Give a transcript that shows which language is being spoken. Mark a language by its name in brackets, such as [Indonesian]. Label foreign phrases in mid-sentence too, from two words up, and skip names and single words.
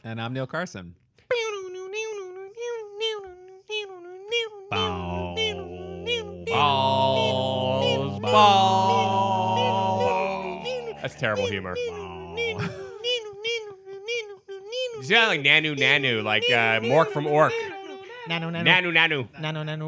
[English] And I'm Neil Carson. That's terrible humor. You sound like Nanu Nanu, like Mork from Ork. Nanu, nanu. Nanu Nanu. Nanu, nanu.